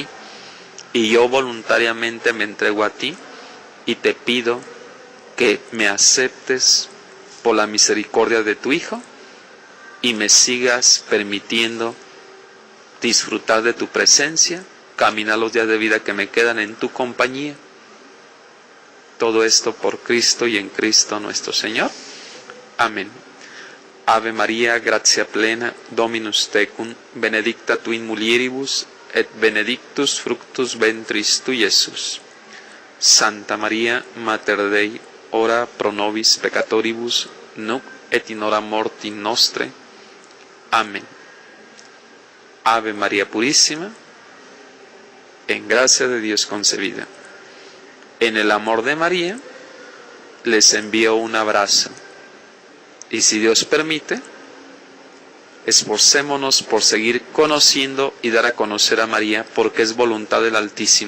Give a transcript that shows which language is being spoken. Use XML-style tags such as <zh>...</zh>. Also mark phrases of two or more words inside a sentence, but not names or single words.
<es>Y yo voluntariamente me entrego a ti y te pido que me aceptes por la misericordia de tu Hijo y me sigas permitiendo disfrutar de tu presencia, caminar los días de vida que me quedan en tu compañía. Todo esto por Cristo y en Cristo nuestro Señor. Amén.</es> <la>Ave María, gratia plena, Dominus tecum, benedicta tu in mulieribus, et benedictus fructus ventris tui, Iesus. Santa María, Mater Dei, ora pro nobis peccatoribus, nunc et in hora mortis nostre.</la> <es>Amén. Ave María Purísima, en gracia de Dios concebida. En el amor de María, les envío un abrazo. Y si Dios permite, esforcémonos por seguir conociendo y dar a conocer a María, porque es voluntad del Altísimo.</es>